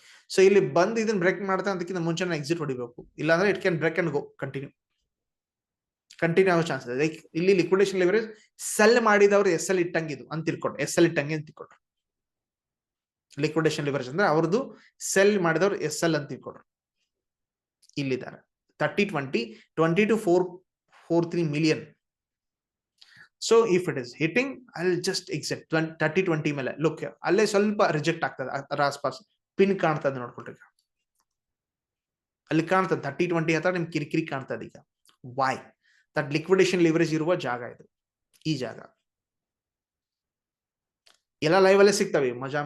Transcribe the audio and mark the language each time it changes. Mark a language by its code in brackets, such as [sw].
[kn] So ಇಲ್ಲಿ ಬಂದು ಇದನ್ನ ಬ್ರೇಕ್ ಮಾಡ್ತಾ ಅದಕ್ಕಿಂತ ಮುಂಚೆ ಎಕ್ಸಿಟ್ ಹೊಡಿಬೇಕು, ಇಲ್ಲಾಂದ್ರೆ [en] it can break and go continue [kn] ಆಗೋ ಚಾನ್ಸ್ ಇದೆ. ಲೈಕ್ ಇಲ್ಲಿ ಲಿಕ್ವಿಡೇಷನ್ ಲಿವರೇಜ್ ಸೆಲ್ ಮಾಡಿದವರು ಎಸ್ ಎಲ್ ಇಟ್ಟಂಗಿದು ಅಂತ ತಿಳ್ಕೊಂಡು, ಎಸ್ ಎಲ್ ಇಟ್ಟಂಗೆ ಅಂತ ತಿಳ್ಕೊಂಡ್ರು. ಲಿಕ್ವಿಡೇಷನ್ ಲಿವರೇಜ್ ಅಂದ್ರೆ ಅವ್ರದ್ದು ಸೆಲ್ ಮಾಡಿದವರು ಎಸ್ ಎಲ್ ಅಂತ ತಿಳ್ಕೊಂಡ್ರು. ಇಲ್ಲಿದ್ದಾರೆ 20 to 443 million. [en] So if it is hitting, I'll just exit 30-20 ಮೇಲೆ. [kn] ಲುಕ್ ಅಲ್ಲೇ ಸ್ವಲ್ಪ ರಿಜೆಕ್ಟ್ ಆಗ್ತದೆ, ಅದರ ಆಸ್ಪಾಸ್ ಪಿನ್ ಕಾಣ್ತದೆ ನೋಡ್ಕೊಳ್ರಿ. ಅಲ್ಲಿ ಕಾಣ್ತದೆ 30-20 ಹತ್ರ ನಿಮ್ ಕಿರಿಕಿರಿ ಕಾಣ್ತದೆ. ಈಗ ವೈ? ದಟ್ ಲಿಕ್ವಿಡೇಷನ್ ಲಿವರೇಜ್ ಇರುವ ಜಾಗ ಇದು. ಈ ಜಾಗ ಎಲ್ಲ ಲೈವ್ ಅಲ್ಲೇ ಸಿಗ್ತವೆ, ಮಜಾ.